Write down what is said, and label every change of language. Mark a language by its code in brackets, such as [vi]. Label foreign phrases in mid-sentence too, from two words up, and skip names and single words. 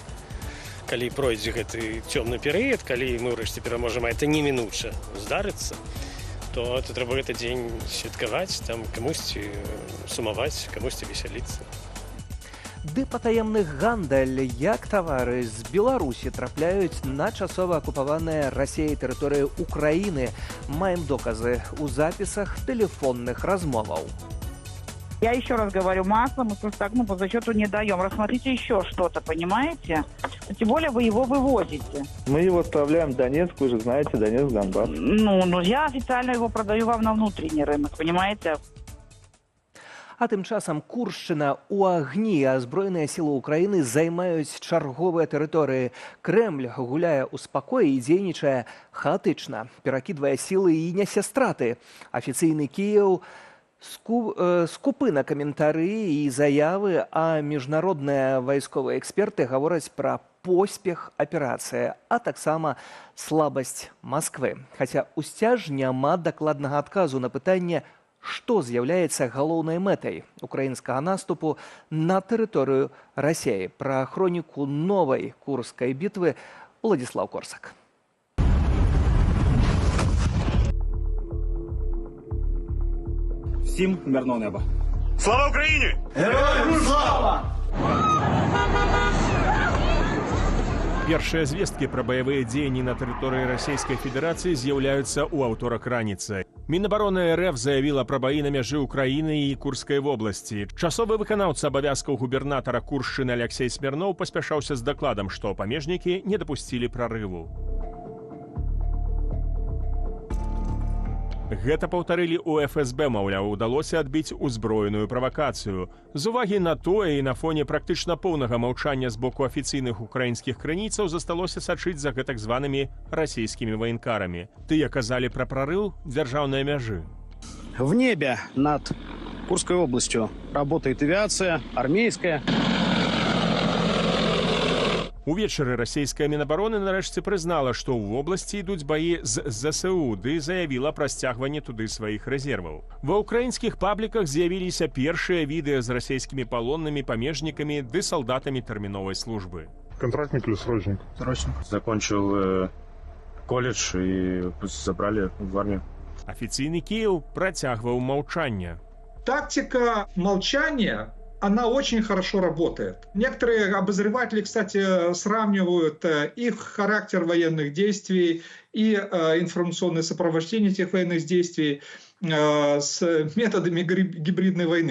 [be] Калі пройдзе гэты цёмны перыяд, калі мы ўрэшце пераможам, а это немінуча здарыцца, то трэба гэты дзень святкаваць, там камусьці сумаваць, камусьці весяліцца. Ды патаемны гандаль, як тавары з Беларусі трапляюць на часова акупаваныя Расіяй тэрыторыі Украіны. Маем доказы ў запісах тэлефонных размоваў. [ru] Я еще раз говорю, масло мы просто так, по зачету не даем. Рассмотрите еще что-то, понимаете? Тем более вы его вывозите. Мы его отправляем в Донецк, вы же знаете, Донецк, Донбасс. Я официально его продаю вам на внутренний рынок, понимаете? [be] А тым часам Куршчына ў агні, а збройныя сілы Украіны займаюць чарговыя тэрыторыі. Крэмль гуляе ў спакоі і дзейнічае хаотычна, перакідвае сілы і нясе страты. Афіцыйны Кіеў скупы на каментары і заявы, а міжнародныя вайсковыя эксперты гавораць пра поспех аперацыі, а таксама слабасць Масквы. Хаця ў сцяж няма дакладнага адказу на пытанне, што з'яўляецца галоўнай мэтай украінскага наступу на тэрыторыю Расіі. Пра хроніку новай Курскай бітвы Уладзіслаў Корсак. [uk] Всім мирного неба. Слава Україні! Героям слава! [be] Першыя звесткі пра баявыя дзеянні на тэрыторыі Расійскай Федэрацыі з'яўляюцца ў аўторак раніцай. Мінабароны РФ заявіла пра баі на мяжы Украіны і Курскай вобласці. Часовы выканаўца абавязкаў губернатара Куршчыны Алексей Смірноў паспяшаўся з дакладам, што памежнікі не дапусцілі прарыву. Гэта паўтарылі ў ФСБ, маўляў, удалося адбіць узброеную правакацыю. З увагі на тое і на фоне практычна поўнага маўчання з боку афіцыйных украінскіх крыніцаў засталося сачыць за гэтак званымі расійскімі ваенкарамі. Тыя казалі пра прарыў дзяржаўнай мяжы. [ru] В небе над Курской областью работает авиация, армейская. [be] Увечары расійская Мінабароны нарэшце прызнала, што ў вобласці ідуць баі з ЗСУ, ды заявіла пра сцягванне туды сваіх рэзерваў. Ва ўкраінскіх пабліках з'явіліся першыя відэа з расійскімі палоннымі, памежнікамі ды салдатамі тэрміновай службы. [ru] Контрактник или срочник? Срочник. Закончил колледж и забрали в армию. [be] Афіцыйны Кіеў працягваў маўчанне. [ru] Тактика молчания, она очень хорошо работает. Некоторые обозреватели, кстати, сравнивают и характер военных действий, и информационное сопровождение этих военных действий с методами гибридной войны.